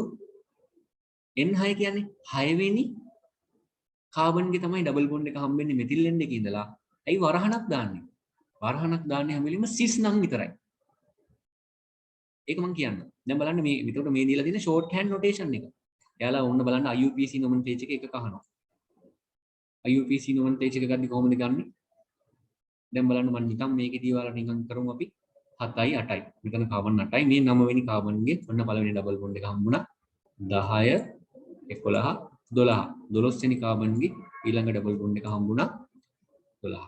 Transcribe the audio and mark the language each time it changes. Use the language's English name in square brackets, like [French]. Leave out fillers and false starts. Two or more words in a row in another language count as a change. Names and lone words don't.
[Sinhala] n6 කියන්නේ 6 වෙනි කාබන්ගේ තමයි [English] double bond [Sinhala] එක හම්බෙන්නේ [English] methyl end [Sinhala] එකේ ඉඳලා. ඇයි වරහණක් දාන්නේ? වරහණක් දාන්නේ හැම වෙලෙම සිස් නම් විතරයි. ඒක මම කියන්නම්. දැන් බලන්න මේ විතර මේ දීලා තියෙන [English] short hand notation [Sinhala] එක. එයාලා ඔන්න බලන්න [English] IUPAC nomenclature [Sinhala] එක කහනවා. [English] IUPAC nomenclature [Sinhala] එක ගන්නේ කොහොමද ගන්නෙ? දැන් බලන්න මම නිකන් මේකේදී ඔයාලා නිකන් කරමු අපි 7යි 8යි. මෙතන කාබන් 8යි. මේ 9 වෙනි කාබන්ගේ ඔන්න පළවෙනි [English] double bond [Sinhala] එක හම්බුණා. 10 11 12. 12 වෙනි කාබන්ගේ ඊළඟ [English] double bond [Sinhala] එක හම්බුණා 12.